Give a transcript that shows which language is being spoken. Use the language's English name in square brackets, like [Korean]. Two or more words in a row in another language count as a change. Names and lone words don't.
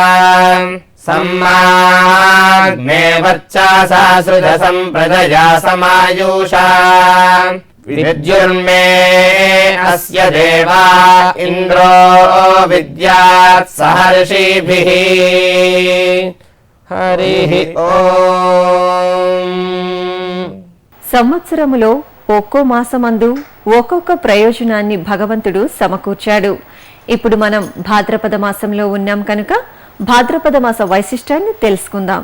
[Sanskrit] सम्माग्ने वर्चासा सृज सम्प्रजया समायुषा विद्युर्मे अस्य देवा इन्द्रो विद्यात् सहर्षिभिः హరి ఓం. [Telugu] సంవత్సరములో ఒక్కో మాసమందు ఒక్కొక్క ప్రయోజనాన్ని భగవంతుడు సమకూర్చాడు. ఇప్పుడు మనం భాద్రపద మాసంలో ఉన్నాం కనుక భాద్రపద మాస వైశిష్ట్యాన్ని తెలుసుకుందాం.